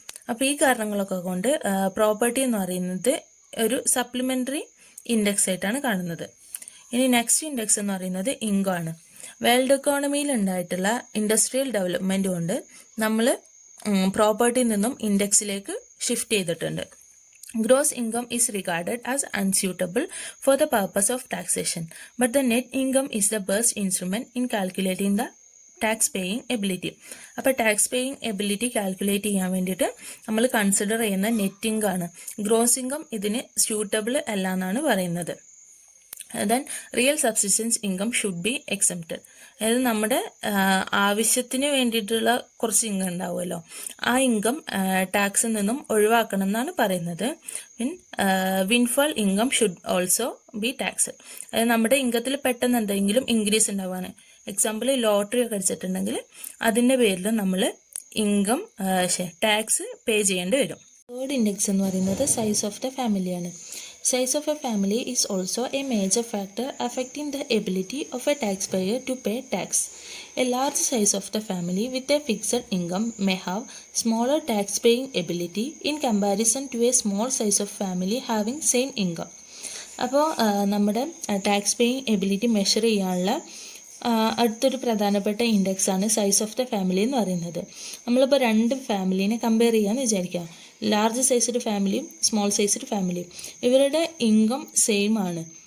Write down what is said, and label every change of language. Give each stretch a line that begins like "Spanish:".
Malayalam: അപ്പോൾ ഈ കാരണങ്ങളൊക്കെ കൊണ്ട് പ്രോപ്പർട്ടി എന്ന് പറയുന്നത് ഒരു സപ്ലിമെൻ്ററി ഇൻഡെക്സ് ആയിട്ടാണ് കാണുന്നത്. ഇനി നെക്സ്റ്റ് ഇൻഡെക്സ് എന്ന് പറയുന്നത് ഇൻകം ആണ്. വേൾഡ് എക്കോണമിയിൽ ഉണ്ടായിട്ടുള്ള ഇൻഡസ്ട്രിയൽ ഡെവലപ്മെൻറ്റ് കൊണ്ട് നമ്മൾ പ്രോപ്പർട്ടിയിൽ നിന്നും ഇൻഡെക്സിലേക്ക് ഷിഫ്റ്റ് ചെയ്തിട്ടുണ്ട്.
English: Gross income is regarded as unsuitable for the purpose of taxation, but the net income is the best instrument in calculating the tax paying ability.
Malayalam: അപ്പോൾ tax paying ability calculate ചെയ്യാൻ വേണ്ടിയിട്ട് നമ്മൾ consider ചെയ്യുന്ന net income ആണ്. Gross income ഇതിന് suitable അല്ല എന്നാണ് പറയുന്നത്.
English: Then real subsistence income should be exempted.
Malayalam: അതായത് നമ്മുടെ ആവശ്യത്തിന് വേണ്ടിയിട്ടുള്ള കുറച്ച് ഇൻകം ഉണ്ടാവുമല്ലോ, ആ ഇൻകം ടാക്സിൽ നിന്നും ഒഴിവാക്കണം എന്നാണ് പറയുന്നത്.
English: Windfall income should also be taxed.
Malayalam: അതായത് നമ്മുടെ ഇൻകത്തിൽ പെട്ടെന്ന് എന്തെങ്കിലും ഇൻക്രീസ് ഉണ്ടാവാണ്, എക്സാമ്പിൾ ലോട്ടറി ഒക്കെ അടിച്ചിട്ടുണ്ടെങ്കിൽ അതിൻ്റെ പേരിൽ നമ്മൾ ഇൻകം ടാക്സ് പേ ചെയ്യേണ്ടി വരും. തേർഡ് ഇൻഡെക്സ് എന്ന് പറയുന്നത് സൈസ് ഓഫ് ദ ഫാമിലിയാണ്.
English: Size of a family is also a major factor affecting the ability of a taxpayer to pay tax. A large size of the family with a fixed income may have smaller tax-paying ability in comparison to a small size of family having same income.
Malayalam: അപ്പോൾ നമ്മുടെ tax paying ability measure ചെയ്യാനുള്ള അടുത്തൊരു പ്രധാനപ്പെട്ട ഇൻഡെക്സാണ് size of the family എന്ന് പറയുന്നത്. നമ്മളിപ്പോൾ രണ്ട് ഫാമിലീനെ compare ചെയ്യാമെന്ന് വിചാരിക്കാം. ലാർജ് സൈസ്ഡ് ഫാമിലിയും സ്മോൾ സൈസ്ഡ് ഫാമിലിയും, ഇവരുടെ ഇൻകം സെയിം ആണ്.